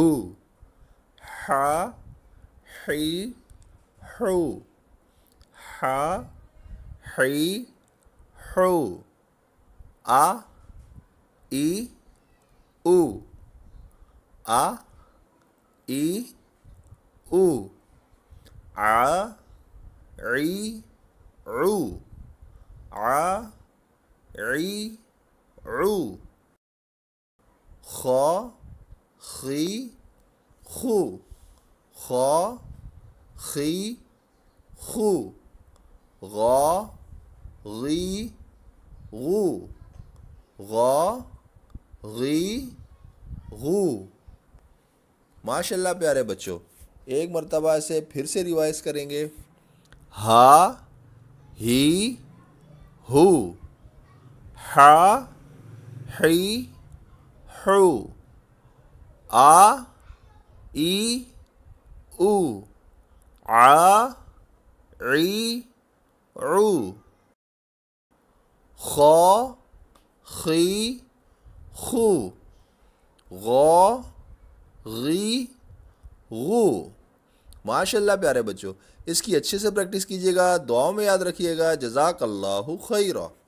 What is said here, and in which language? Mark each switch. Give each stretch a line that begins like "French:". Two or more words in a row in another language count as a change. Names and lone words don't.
Arabic: ہا، ہی، ہو، ہا، ہی، ہو، آ، ای، او، آ، ای، او، آ، عی، عو، آ، عی، عو، خا، خی، خو، خا، خی، خو، غا، غی، غو، غا، غی، غو۔ ماشاء اللہ
Urdu: پیارے بچوں، ایک مرتبہ اسے پھر سے ریوائز کریں گے۔ ہا، ہی، ہو، ہا، ہی، ہو، آ، ای، او، آ، عی، عو، خا، خی، خو، غا، غی، غو۔
Arabic: ماشاء اللہ
Urdu: پیارے بچوں، اس کی اچھے سے پریکٹس کیجیے گا، دعاؤں میں یاد رکھیے گا۔
Arabic: جزاک اللہ خیرہ۔